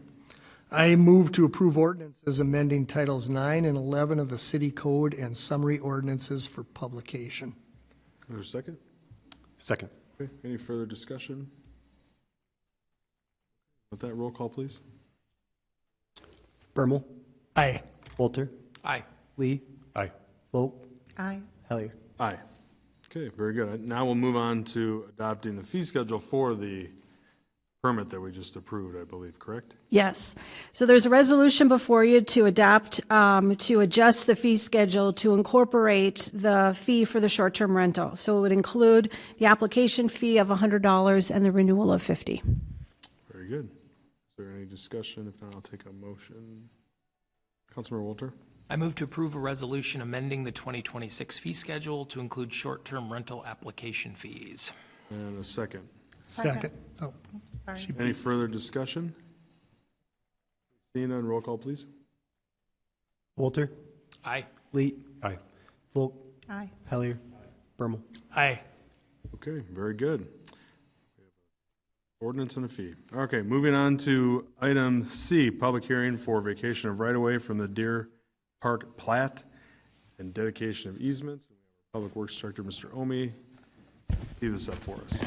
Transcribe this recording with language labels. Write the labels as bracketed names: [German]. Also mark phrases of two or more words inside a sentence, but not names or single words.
[English] I move to approve ordinances amending Titles 9 and 11 of the City Code and summary ordinances for publication. Is there a second? Second. Okay, any further discussion? With that, roll call, please. Bermal, Aye. Walter, Aye. Lee, Aye. Volk, Aye. Hellier. Aye. Okay, very good. Now we'll move on to adopting the fee schedule for the permit that we just approved, I believe, correct? Yes. So there's a resolution before you to adopt, to adjust the fee schedule to incorporate the fee for the short-term rental. So it would include the application fee of $100 and the renewal of $50. Very good. Is there any discussion? If not, I'll take a motion. Councilmember Walter? I move to approve a resolution amending the 2026 fee schedule to include short-term rental application fees. And a second. Second. Oh, Sorry. Any further discussion? Seeing none, roll call, please. Walter, Aye. Lee, Aye. Volk, Aye. Hellier, Bermal. aye. Okay, very good. Ordinance and a fee. Okay, moving on to item C, public hearing for vacation of right-of-way from the Deer Park Plat and dedication of easements. Public Works Director, Mr. Omi, tee this up for us.